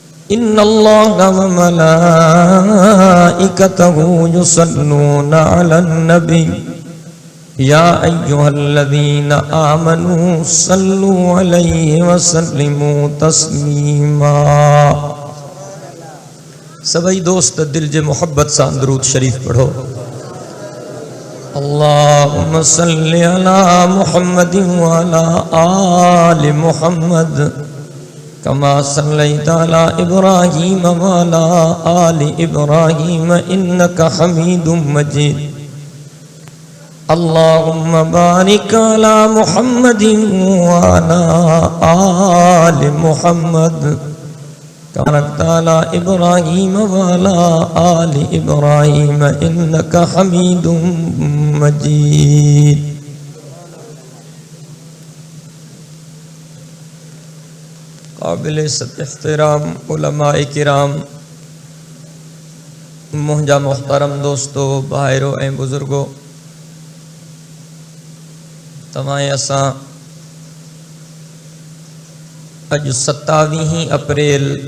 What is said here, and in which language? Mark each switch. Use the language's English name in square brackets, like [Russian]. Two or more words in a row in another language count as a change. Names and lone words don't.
[Arabic] إن الله وملائكته يصلون على النبي يا أيها الذين آمنوا صلوا عليه وسلموا تسليما. [Sindhi] سڀئي دوست دل جي محبت سان درود شريف پڙهو. [Arabic] اللهم صل على محمد وعلى آل محمد كما صليت على إبراهيم وعلى آل إبراهيم إنك حميد مجيد. اللهم بارك على محمد وعلى آل محمد كما إبراهيم وعلى آل إبراهيم إنك حميد مجيد. [Sindhi] قابل احترام علماءِ ڪرام، منهنجا محترم دوستو، ڀائرو ۽ بزرگو، توهان اسان اڄ 27 اپريل